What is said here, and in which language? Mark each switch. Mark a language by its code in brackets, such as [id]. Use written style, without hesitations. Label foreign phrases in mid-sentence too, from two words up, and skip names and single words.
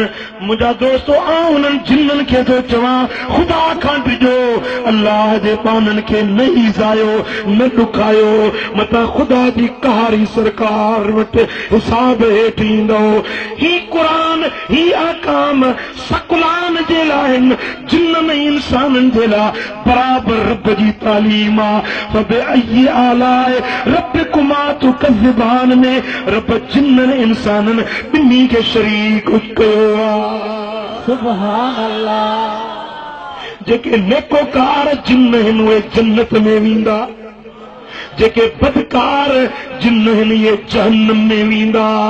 [sd] मुंहिंजा दोस्तो, आउं उन्हनि जिन्ननि खे थो चवां ख़ुदा खां ॾिजो, अल्लाह जे बाननि खे न ईज़ायो, न ॾुखायो, मतां ख़ुदा जी कहारी सरकार वटि हिसाब हेठि ईंदो। ही क़ुरान, ही अहकाम सकुलान जे लाइ आहिनि, जिन्ननि इंसाननि जे लाइ बराबरि रब जी तालीम आहे। [ar] فبأي آلاء ربكما تكذبان [sd] में रब जिन्ननि इंसाननि ॿिन्ही खे शरीक कयो आहे। [ar] سبحان الله. [sd] जेके नेकोकार जिन आहिनि उहे जन्नत में वेंदा, जेके बदकार जिन आहिनि इहे जहन्नम में वेंदा।